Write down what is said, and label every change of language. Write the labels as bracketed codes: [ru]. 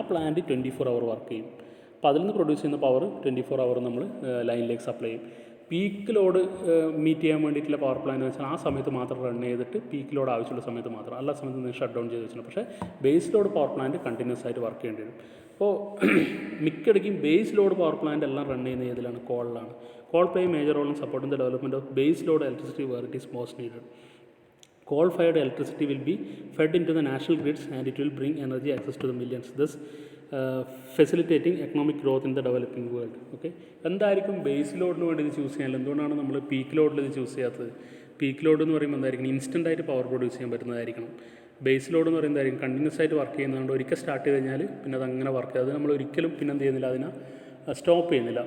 [ml] ആ plant 24 hour work ചെയ്യും. അപ്പോൾ അതിൽ നിന്ന് പ്രൊഡ്യൂസ് ചെയ്യുന്ന പവർ 24 hour നമ്മൾ ലൈനിലേക്ക് സപ്ലൈ ചെയ്യും. പീക്ക് ലോഡ് മീറ്റ് ചെയ്യാൻ വേണ്ടിയിട്ടുള്ള പവർ പ്ലാന്റ് വെച്ചാൽ ആ സമയത്ത് മാത്രം റൺ ചെയ്തിട്ട് പീക്ക് ലോഡ് ആവശ്യമുള്ള സമയത്ത് മാത്രം, എല്ലാ സമയത്ത് ഷട്ട് ഡൗൺ ചെയ്ത് വെച്ചിട്ടുണ്ട്. പക്ഷേ base load power plant continuous ആയിട്ട് വർക്ക് ചെയ്യേണ്ടി വരും. അപ്പോൾ മിക്കടിക്കും ബേസ് ലോഡ് പവർ പ്ലാന്റ് എല്ലാം റൺ ചെയ്യുന്ന ഏതിലാണ്, കോളിലാണ്. [en] Coal play a major role in supporting the development of base load electricity where it is most needed. Coal-fired electricity will be fed into the national grids and it will bring energy access to the millions, thus facilitating economic growth in the developing world. [ml] Okay, എന്തായിരിക്കും base ലോഡിന് വേണ്ടി ഇത് choose ചെയ്യാൻ? എന്തുകൊണ്ടാണ് നമ്മൾ peak ലോഡിൽ ഇത് choose ചെയ്യാത്തത്? പീക്ക് ലോഡ് എന്ന് പറയുമ്പോൾ എന്തായിരിക്കും, ഇൻസ്റ്റൻ്റ് ആയിട്ട് പവർ പ്രൊഡ്യൂസ് ചെയ്യാൻ പറ്റുന്നതായിരിക്കണം. ബേസ് ലോഡ് എന്ന് പറയുന്നതായിരിക്കും കണ്ടിന്യൂസ് ആയിട്ട് വർക്ക് ചെയ്യുന്നതുകൊണ്ട് ഒരിക്കൽ സ്റ്റാർട്ട് ചെയ്ത് കഴിഞ്ഞാൽ പിന്നെ അത് അങ്ങനെ വർക്ക് ചെയ്യും. അത് നമ്മൾ ഒരിക്കലും പിന്നെ എന്ത് ചെയ്യുന്നില്ല, അതിനെ സ്റ്റോപ്പ് ചെയ്യുന്നില്ല.